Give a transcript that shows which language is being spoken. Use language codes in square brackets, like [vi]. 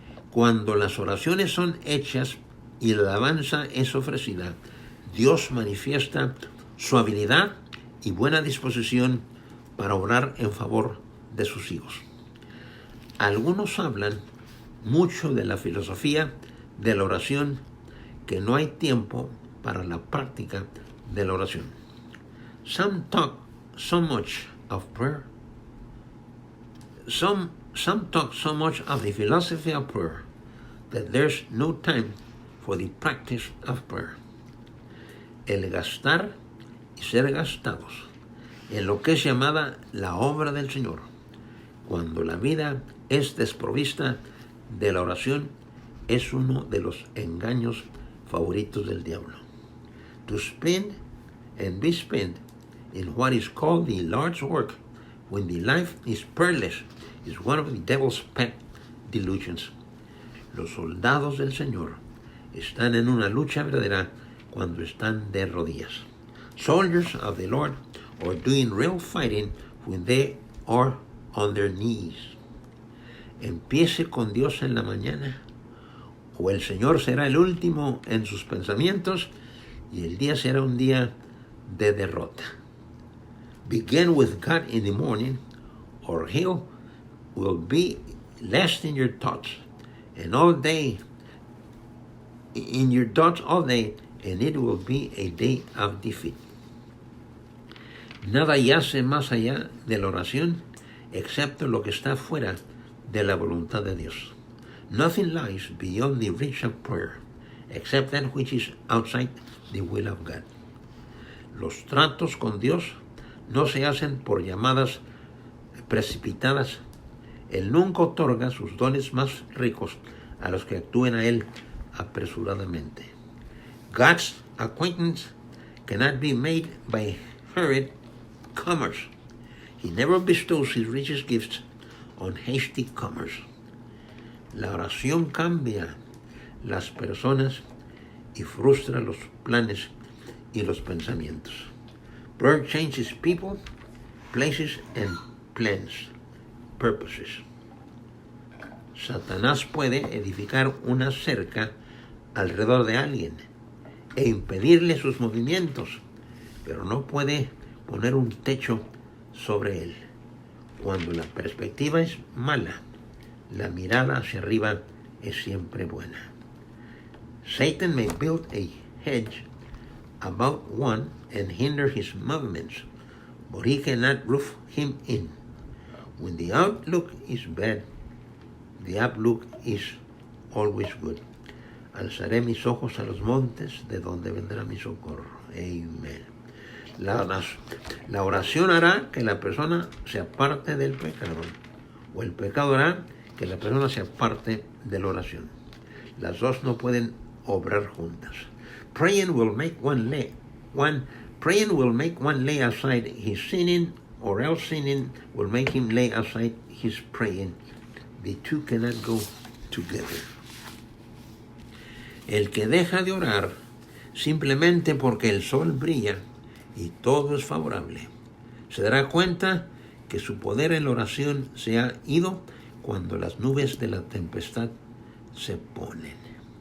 [es] Cuando las oraciones son hechas y la alabanza es ofrecida, Dios manifiesta su habilidad y buena disposición para orar en favor de sus hijos. Algunos hablan mucho de la filosofía de la oración, que no hay tiempo para la práctica de la oración. [en] Some talk so much of prayer. Some talk so much of the philosophy of prayer that there's no time for the practice of prayer. [es] El gastar y ser gastados en lo que es llamada la obra del Señor, cuando la vida es desprovista de la oración, es uno de los engaños favoritos del diablo. [en] To spend and be spent in what is called the Lord's work when the life is prayerless is one of the devil's pet delusions. [es] Los soldados del Señor están en una lucha verdadera cuando están de rodillas. [en] Soldiers of the Lord are doing real fighting when they are on their knees. [es] Empiece con Dios en la mañana, o el Señor será el último en sus pensamientos y el día será un día de derrota. [en] Begin with God in the morning, or He will be last in your thoughts, and all day, in your thoughts all day, and it will be a day of defeat. [es] Nada yace más allá de la oración, excepto lo que está fuera de la voluntad de Dios. [en] Nothing lies beyond the reach of prayer, except that which is outside the will of God. [es] Los tratos con Dios no se hacen por llamadas precipitadas. Él nunca otorga sus dones más ricos a los que actúen a Él apresuradamente. [en] God's acquaintance cannot be made by hurried commerce. He never bestows His richest gifts on hasty comers. [es] La oración cambia las personas y frustra los planes y los pensamientos. [en] Prayer changes people, places, and plans, purposes. [es] Satanás puede edificar una cerca alrededor de alguien e impedirle sus movimientos, pero no puede poner un techo sobre él. Cuando la perspectiva es mala, la mirada hacia arriba es siempre buena. [en] Satan may build a hedge about one and hinder his movements, but he cannot roof him in. When the outlook is bad, the outlook is always good. [es] Alzaré mis ojos a los montes, de donde vendrá mi socorro. Amen. La oración hará que la persona se aparte del pecado, o el pecado hará que la persona se aparte de la oración. Las dos no pueden obrar juntas. [en] Praying will make one lay aside his sinning, or else sinning will make him lay aside his praying. The two cannot go together. [es] El que deja de orar simplemente porque el sol brilla y todo es favorable, se dará cuenta que su poder en la oración se ha ido cuando las nubes de la tempestad se ponen.